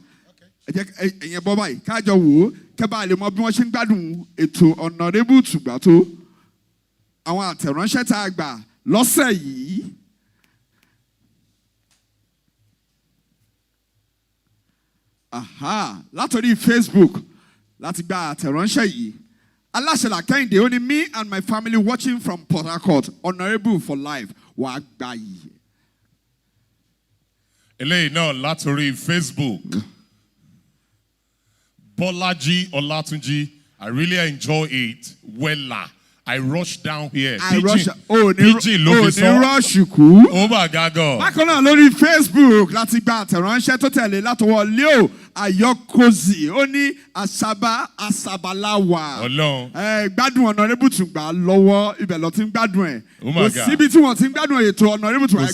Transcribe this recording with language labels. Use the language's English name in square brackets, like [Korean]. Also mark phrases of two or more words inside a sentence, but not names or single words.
[Yoruba] Ẹ jẹ́ ẹ̀yẹn bọ́ báyìí kájọ wò ó kẹ́bà lè mọ bí wọ́n ṣe ń gbádùn ètò Honourable Tungba tó. Àwọn àtẹ̀ránṣẹ́ tá a gbà lọ́sẹ̀ yìí. Látòrí Facebook láti gba àtẹ̀ránṣẹ́ yìí. Aláṣẹlá Kẹ́hìndé ó ní [English] me and my family watching from Port Harcourt, Honourable for life, [Yoruba] Waa Gba'yi. Eléyìí náà látòrí Facebook. Bọ́lájí Ọlátúnjí, [English] I really enjoy it. Wella. I rushed down here. I rush. [Yoruba] Pidgin ló fi sọ. Ní rush kú. [English] Oh my God. [Yoruba] Bákan náà lórí Facebook láti gba àtẹ̀ránṣẹ́ tó tẹ̀lé látọwọ́ Leo Ayọ́kọ́zì. Ó ní Asabalawa. Ọlọ́run. Gbádùn Honourable Tungba lọ́wọ́ ibẹ̀ lọ ti ń gbádùn ẹ̀. [English] Oh my God. [Yoruba] Kò síbi tí wọ́n ti ń gbádùn ètò Honourable Tungba.